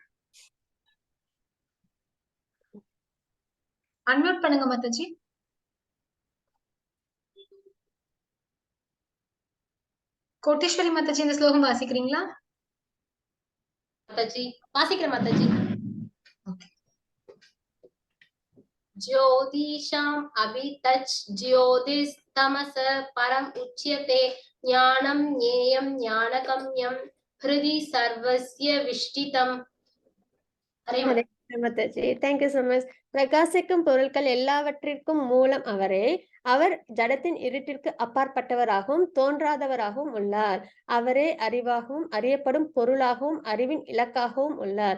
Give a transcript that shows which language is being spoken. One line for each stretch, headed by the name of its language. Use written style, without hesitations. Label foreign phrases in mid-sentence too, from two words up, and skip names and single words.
Tamil: Unmute பண்ணுங்க Mataji. கோட்டேஸ்வரி Mataji இந்த ஸ்லோகம் வாசிக்கிறீங்களா? மாதாஜி வாசிக்கிறேன் மாதாஜி. Okay.
Sanskrit: ज्योतिषाम् अभितच् ज्योतिस्तमस परम् उच्यते ज्ञानं ज्ञेयं ज्ञानगम्यं हृदि सर्वस्य विष्टितम्.
English: மாதாஜி, thank you so much.
Tamil: பிரகாசிக்கும் பொருட்கள் எல்லாவற்றிற்கும் மூலம் அவரே. அவர் ஜடத்தின் இருட்டிற்கு அப்பாற்பட்டவராகவும் தோன்றாதவராகவும் உள்ளார். அவரே அறிவாகவும் அறியப்படும் பொருளாகவும் அறிவின் இலக்காகவும் உள்ளார்.